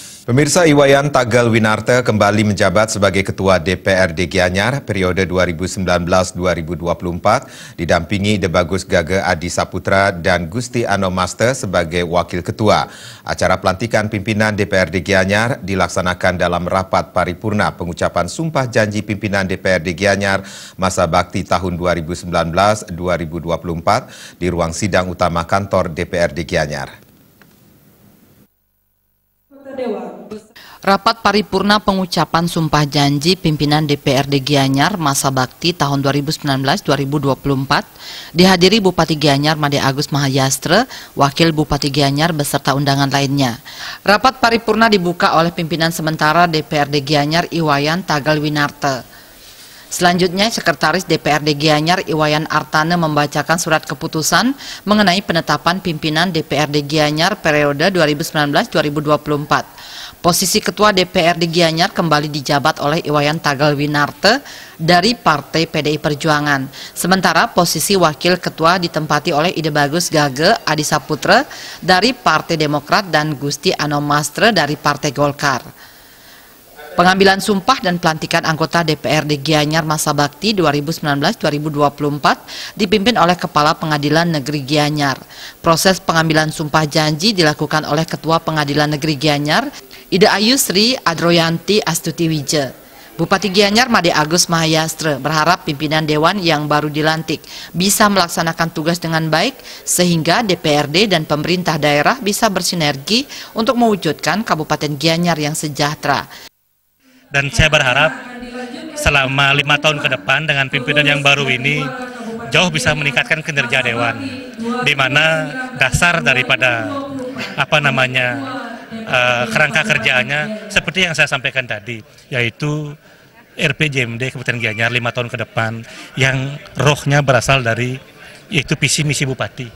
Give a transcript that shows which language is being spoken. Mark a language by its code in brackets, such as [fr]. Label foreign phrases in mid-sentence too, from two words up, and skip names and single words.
[id] Pemirsa, Iwayan Tagal Winarta kembali menjabat sebagai Ketua DPRD Gianyar periode 2019-2024 didampingi Debagus Gaga Adi Saputra dan Gusti Ano Master sebagai Wakil Ketua. Acara pelantikan pimpinan DPRD Gianyar dilaksanakan dalam rapat paripurna pengucapan sumpah janji pimpinan DPRD Gianyar masa bakti tahun 2019-2024 di ruang sidang utama kantor DPRD Gianyar. Rapat paripurna pengucapan sumpah janji pimpinan DPRD Gianyar masa bakti tahun 2019-2024 dihadiri Bupati Gianyar Made Agus Mahayastra, Wakil Bupati Gianyar beserta undangan lainnya. Rapat paripurna dibuka oleh pimpinan sementara DPRD Gianyar Iwayan Tagal Winarta. Selanjutnya, Sekretaris DPRD Gianyar Iwayan Artane membacakan surat keputusan mengenai penetapan pimpinan DPRD Gianyar periode 2019-2024. Posisi Ketua DPRD Gianyar kembali dijabat oleh Iwayan Tagal Winarta dari Partai PDI Perjuangan. Sementara posisi Wakil Ketua ditempati oleh Debagus Gaga Adi Saputra dari Partai Demokrat dan Gusti Ano Master dari Partai Golkar. Pengambilan sumpah dan pelantikan anggota DPRD Gianyar masa bakti 2019-2024 dipimpin oleh Kepala Pengadilan Negeri Gianyar. Proses pengambilan sumpah janji dilakukan oleh Ketua Pengadilan Negeri Gianyar, Ida Ayu Sri Adroyanti Astuti Wija. Bupati Gianyar Made Agus Mahayastra berharap pimpinan Dewan yang baru dilantik bisa melaksanakan tugas dengan baik sehingga DPRD dan pemerintah daerah bisa bersinergi untuk mewujudkan Kabupaten Gianyar yang sejahtera. Dan saya berharap selama 5 tahun ke depan dengan pimpinan yang baru ini jauh bisa meningkatkan kinerja Dewan, di mana dasar daripada kerangka kerjaannya seperti yang saya sampaikan tadi, yaitu RPJMD Kabupaten Gianyar 5 tahun ke depan yang rohnya berasal dari yaitu visi misi Bupati.